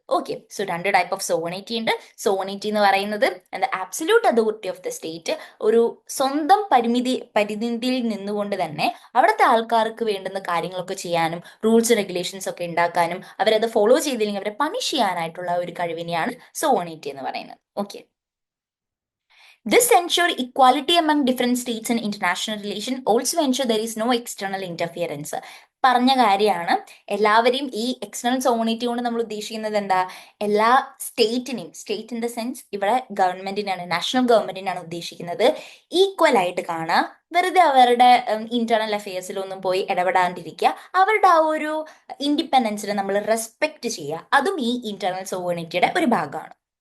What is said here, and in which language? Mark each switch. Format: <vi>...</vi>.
<ml>Okay, so രണ്ട് type of സോവണിറ്റി ഉണ്ട്. സോവണിറ്റി എന്ന് പറയുന്നത് എന്താ, absolute authority of the state, ഒരു സ്വന്തം പരിധിയിൽ നിന്നുകൊണ്ട് തന്നെ അവിടുത്തെ ആൾക്കാർക്ക് വേണ്ടുന്ന കാര്യങ്ങളൊക്കെ ചെയ്യാനും റൂൾസ് റെഗുലേഷൻസ് ഒക്കെ ഉണ്ടാക്കാനും അവരത് ഫോളോ ചെയ്തില്ലെങ്കിൽ അവരെ പണിഷ് ചെയ്യാനായിട്ടുള്ള ഒരു കഴിവിനെയാണ് സോവണിറ്റി എന്ന് പറയുന്നത്.</ml> <en>Okay, this ensure equality among different states in international relation, also ensure there is no external interference.</en> <ml>പറഞ്ഞ കാര്യമാണ്. എല്ലാവരെയും ഈ എക്സ്റ്റേണൽ സോവണിറ്റി കൊണ്ട് നമ്മൾ ഉദ്ദേശിക്കുന്നത് എന്താ, എല്ലാ സ്റ്റേറ്റിനെയും, സ്റ്റേറ്റ് ഇൻ ദ സെൻസ് ഇവിടെ ഗവൺമെന്റിനാണ്, നാഷണൽ ഗവൺമെന്റിനാണ് ഉദ്ദേശിക്കുന്നത്, ഈക്വൽ ആയിട്ട് കാണുക, വെറുതെ അവരുടെ ഇന്റേണൽ അഫയേഴ്സിലൊന്നും പോയി ഇടപെടാണ്ടിരിക്കുക, അവരുടെ ആ ഒരു ഇൻഡിപെൻഡൻസിനെ നമ്മൾ റെസ്പെക്ട് ചെയ്യുക, അതും ഈ ഇന്റേണൽ സോവണിറ്റിയുടെ ഒരു ഭാഗമാണ്.</ml>